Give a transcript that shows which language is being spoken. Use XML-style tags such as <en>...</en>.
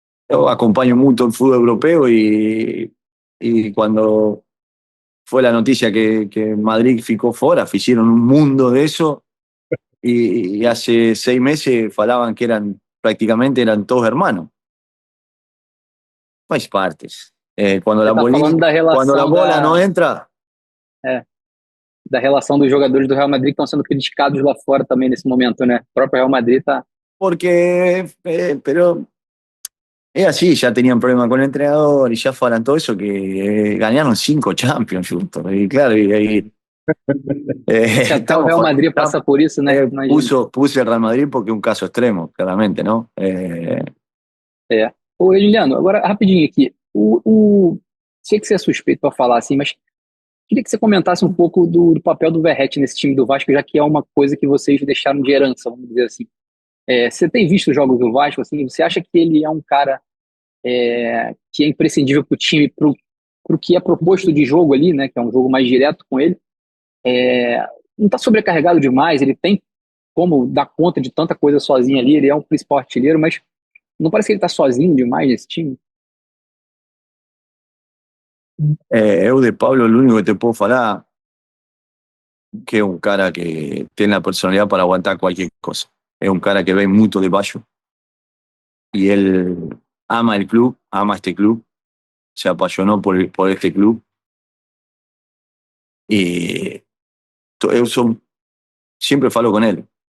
<es>Yo acompaño mucho el fútbol europeo y cuando fue la noticia que Madrid ficó fuera, hicieron un mundo de eso y hace 6 meses falaban que prácticamente eran todos hermanos.</es> <pt>Faz partes.</pt> <es>Cuando la bola</es> <pt>não entra... Da relação dos jogadores do Real Madrid que estão sendo criticados lá fora também nesse momento, né? O próprio Real Madrid está...</pt> <es>Porque... pero... Es así, ya tenían problemas con el entrenador y ya fueron todo eso que ganaron 5 Champions juntos. Y claro,</es> <pt>até o Real Madrid passa por isso, né?</pt> <es>Puse el</es> <pt>Real Madrid porque é um caso extremo, claramente, não? Ô, Juliano, agora rapidinho aqui. Sei que você é suspeito para falar assim, mas queria que você comentasse um pouco do papel do Verratti nesse time do Vasco, já que é uma coisa que vocês deixaram de herança, vamos dizer assim. Você tem visto os jogos do Vasco, assim, você acha que ele é um cara que é imprescindível para o time, para o que é proposto de jogo ali, né, que é um jogo mais direto com ele? Não está sobrecarregado demais, ele tem como dar conta de tanta coisa sozinho ali, ele é um principal artilheiro, mas não parece que ele está sozinho demais nesse time?</pt> <es>Eu de Pablo, lo único que te puedo falar que es un cara que tiene la personalidad para aguantar cualquier cosa. Es un cara que ve mucho de baixo y él ama el club, ama este club, se apasionó por este club y siempre falo con él.</es>